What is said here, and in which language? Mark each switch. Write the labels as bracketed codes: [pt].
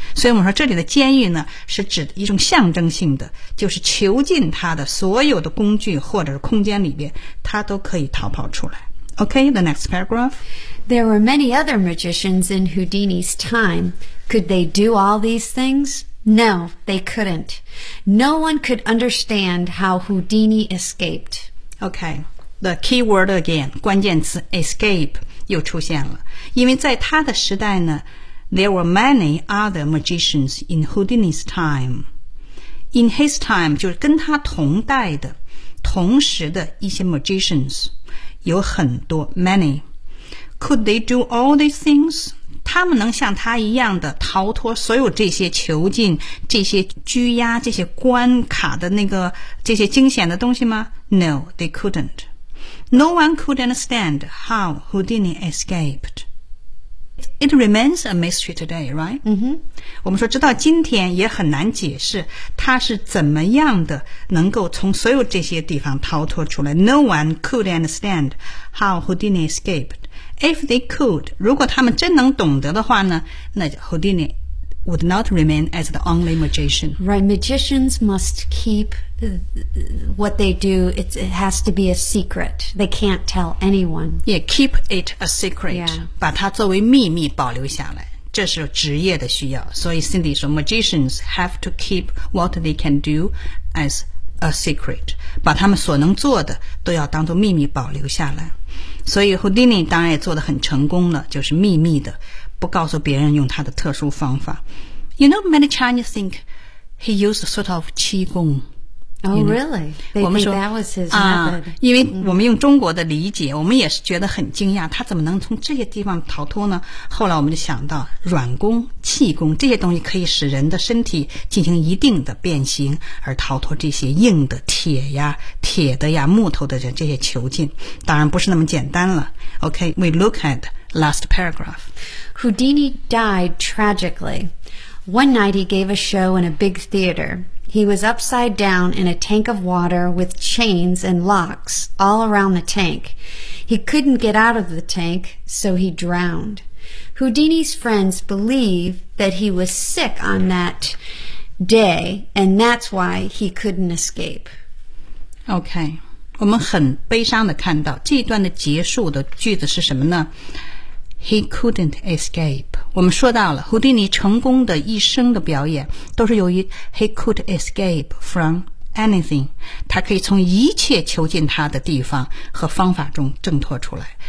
[zh] 所以我们说这里的监狱呢，是指一种象征性的，就是囚禁他的所有的工具或者是空间里边，他都可以逃跑出来。 [en] Okay, the next paragraph. There were many other magicians in Houdini's time. Could they do all these things? No, they couldn't. No one could understand how Houdini escaped. Okay, the key word again, [zh] 关键词 [en] escape [zh] 又出现了。因为在他的时代呢 [en] ,there were many other magicians in Houdini's time. In his time, [zh] 就是跟他同代的同时的一些 magicians, 有很多 many. [en] Could they do all these things? [zh] 他们能像他一样的逃脱所有这些囚禁、这些拘押、这些关卡的那个这些惊险的东西吗 ？ [en] No, they couldn't. No one could understand how Houdini escaped. It remains a mystery today, right? 嗯哼， [zh] 我们说直到今天也很难解释他是怎么样的能够从所有这些地方逃脱出来。 [en] No one could understand how Houdini escaped. If they could, [zh] 如果他们真能懂得的话呢，那 [en] Houdini would not remain as the only magician. Right, magicians must keep what they do. It has to be a secret. They can't tell anyone. Yeah, keep it a secret. Yeah. [zh] 把它作为秘密保留下来，这是职业的需要。所以 [en] Cindy [zh] 说 [en] ,magicians have to keep what they can do as a secret. [zh] 把他们所能做的都要当作秘密保留下来。所以 Houdini 当然也做得很成功了，就是秘密的，不告诉别人，用他的特殊方法。 [en] You know, many Chinese think he used a sort of 气功。 Oh, really? They think that was his method. [zh] 因为我们用中国的理解，我们也是觉得很惊讶，他怎么能从这些地方逃脱呢？后来我们就想到，软功、气功这些东西可以使人的身体进行一定的变形，而逃脱这些硬的铁呀、铁的呀、木头的这些囚禁，当然不是那么简单了。 [en] Okay, we look at last paragraph. Houdini died tragically. One night he gave a show in a big theater. He was upside down in a tank of water with chains and locks all around the tank. He couldn't get out of the tank, so he drowned. Houdini's friends believe that he was sick on that day, and that's why he couldn't escape. Okay, [zh] 我们很悲伤地看到这一段的结束的句子是什么呢？ [en] He couldn't escape. [zh] 我们说到了 Houdini 成功的一生的表演都是由于 [en] He could escape from anything. [zh] 他可以从一切囚禁他的地方和方法中挣脱出来。